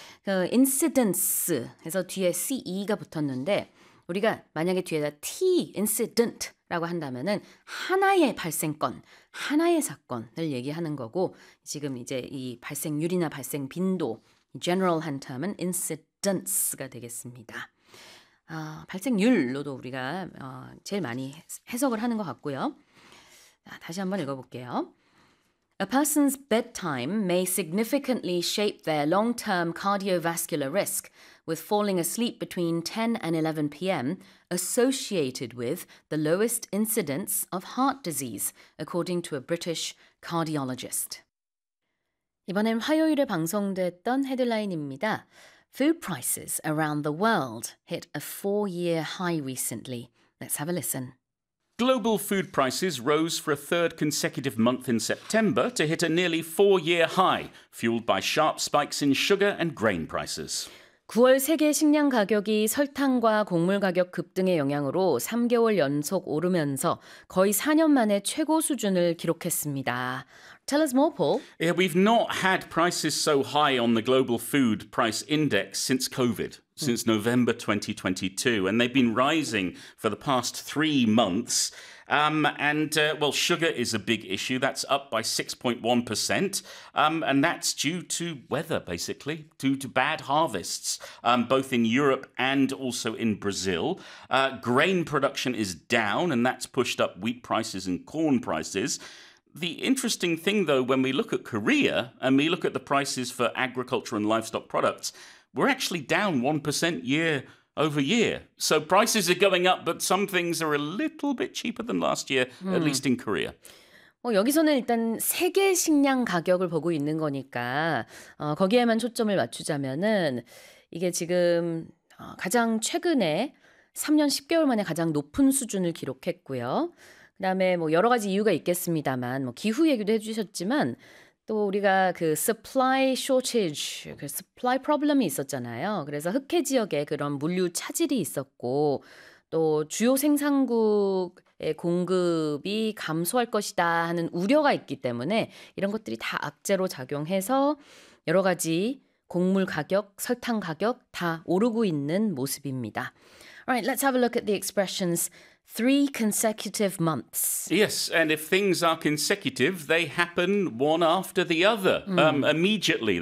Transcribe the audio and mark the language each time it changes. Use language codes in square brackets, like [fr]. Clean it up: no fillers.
[ko] 그 incidence 해서 뒤에 ce가 붙었는데 우리가 만약에 뒤에다 t incident 라고 한다면은 하나의 발생건, 하나의 사건을 얘기하는 거고 지금 이제 이 발생률이나 발생 빈도 general한 term은 incidence가 되겠습니다. 아, 발생률로도 우리가 제일 많이 해석을 하는 것 같고요. 아, 다시 한번 읽어볼게요. [en] A person's bedtime may significantly shape their long-term cardiovascular risk with falling asleep between 10 and 11 p.m. associated with the lowest incidence of heart disease, according to a British cardiologist. [ko] 이번엔 화요일에 방송됐던 헤드라인입니다. [en] Food prices around the world hit a four-year high recently. Let's have a listen. Global food prices rose for a third consecutive month in September to hit a nearly four-year high, fueled by sharp spikes in sugar and grain prices. [ko] 9월 세계 식량 가격이 설탕과 곡물 가격 급등의 영향으로 3개월 연속 오르면서 거의 4년 만에 최고 수준을 기록했습니다. [en] Tell us more, Paul. Yeah, we've not had prices so high on the global food price index since COVID. Since November 2022, and they've been rising for the past 3 months. And sugar is a big issue. That's up by 6.1%. And that's due to weather, basically, due to bad harvests, both in Europe and also in Brazil. Grain production is down, and that's pushed up wheat prices and corn prices. The interesting thing, though, when we look at Korea and we look at the prices for agriculture and livestock products, we're actually down 1% year over year. So prices are going up, but some things are a little bit cheaper than last year, at least in Korea. [ko] 여기서는 일단 세계 식량 가격을 보고 있는 거니까 거기에만 초점을 맞추자면은 이게 지금 가장 최근에 3년 10개월 만에 가장 높은 수준을 기록했고요. 그 다음에 뭐 여러 가지 이유가 있겠습니다만 뭐 기후 얘기도 해주셨지만 또 우리가 그 supply shortage, 그 supply problem이 있었잖아요. 그래서 흑해 지역에 그런 물류 차질이 있었고 또 주요 생산국의 공급이 감소할 것이다 하는 우려가 있기 때문에 이런 것들이 다 악재로 작용해서 여러 가지 곡물 가격, 설탕 가격 다 오르고 있는 모습입니다. [en] Alright, let's have a look at the expressions. Three consecutive months. Yes, and if things are consecutive, they happen one after the other, immediately.